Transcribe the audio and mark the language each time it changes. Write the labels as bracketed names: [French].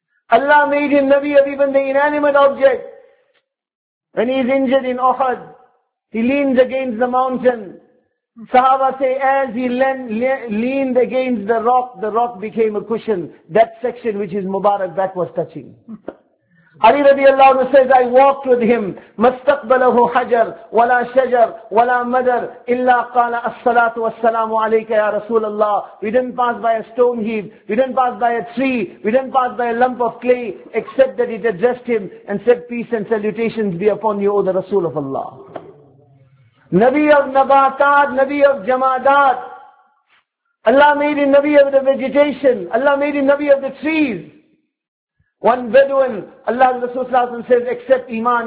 [English] Allah made him Nabi of even the inanimate object. When he is injured in Uhud, he leans against the mountain. Sahaba say, as he leaned against the rock became a cushion. That section which his Mubarak back was touching. Ali radiallahu anhu says, I walked with him. [Arabic] مَسْتَقْبَلَهُ حَجَرْ وَلَا شَجَرْ وَلَا مَدَرْ إِلَّا قَالَ الصَّلَاةُ وَالسَّلَامُ عَلَيْكَ يَا رَسُولَ اللَّهِ. [English] We didn't pass by a stone heap. We didn't pass by a tree. We didn't pass by a lump of clay, except that it addressed him and said, peace and salutations be upon you, O the Rasul of Allah. Nabi of Nabatat, Nabi of Jamadat. Allah made him Nabi of the vegetation. Allah made him Nabi of the trees. One Bedouin, Allah Rasul Sallallahu Alaihi Wasallam says, accept Iman.